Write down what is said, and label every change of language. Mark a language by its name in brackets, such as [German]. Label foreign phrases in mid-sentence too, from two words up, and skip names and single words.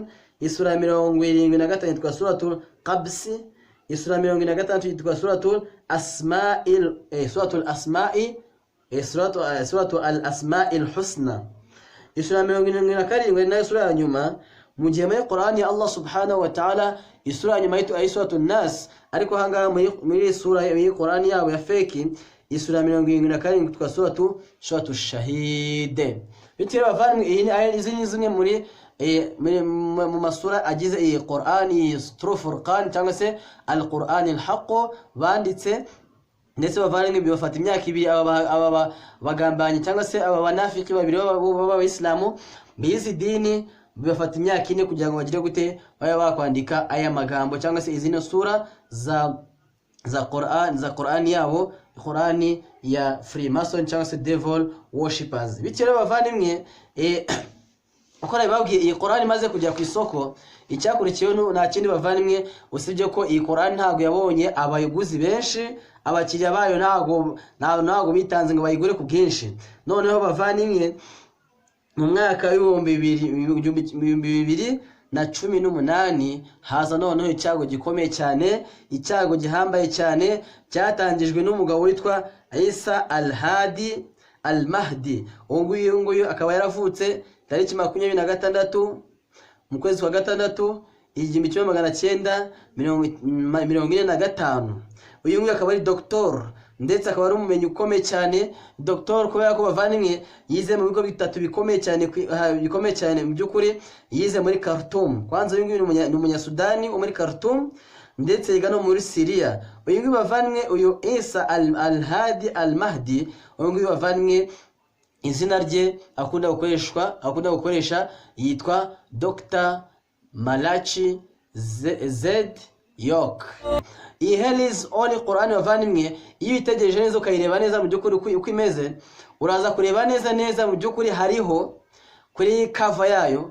[Kinyarwanda] Isura ya 75 yitwa suratul Qabsi. Isura ya 76 yitwa suratul Asma'il suratul Al-Asma'il Husna. Isura ya 77 nayo sura ya nyuma mu gihe muri Qur'ani [Arabic] الله سبحانه وتعالى [Kinyarwanda] isura ya nyuma yitu ay suratul Nas, ariko hanga muri sura ya Qur'ani yabo ya fake isura ya 77 yitwa suratul Shahid. Bityo bavanye iyi aya izini zimwe muri mu masura agize iyi Qur'ani Furqan cyangwa se al-Qur'an al-Haqq banditse, ndetse bavanye bibafata imyaka ibiri aba bagambanye cyangwa se aba banafiki babiri b'Abayisilamu bizi dini bibafata imyaka 4 kugira ngo bagire gute baya bakwandika aya magambo cyangwa se izino sura za Qur'an yabo, Qur'ani ya Freemason cyangwa se [English] devil worshippers. [Kinyarwanda] Bityo bavanye ukora babwiye iyi Qur'an maze kujya ku isoko, icyakurikiyeho nta kindi bavanye usibye ko iyi Qur'an ntago yabonye abayiguzi benshi, abakiriya bayo ntago bitanze ngo bayigure ku bwinshi. Noneho bavanye mu mwaka w'2018 haza noneho icyago gikomeye cyane, icyago gihambaye cyane cyatangijwe n'umugabo witwa Isa al-Hadi al-Mahdi. Nguyu akaba yaravutse tariki 26 mu kwezi kwa gatandatu 1945. Uyu nguyu akaba ari Dr. ndetse akaba ari umumenyi ukomeye cyane doctor, kubera ko bavandimwe yize mu bigo bitatu bikomeye cyane mu by'ukuri. Yize muri Khartoum, kwanza uyu nguyu ni umunyasudani wo muri Khartoum, ndetse yiga no muri Syria. Uyu nguyu bavandimwe, uyu Isa al-Hadi al-Mahdi, uyu nguyu bavandimwe izina rye akunda gukoresha yitwa Dr. Malachi Z. York. Iyi Hell's Holy Quran bavandimwe, iyo itegereje neza ukayireba neza mu by'ukuri uko imeze, uraza kureba neza mu by'ukuri hariho kuri cover yayo.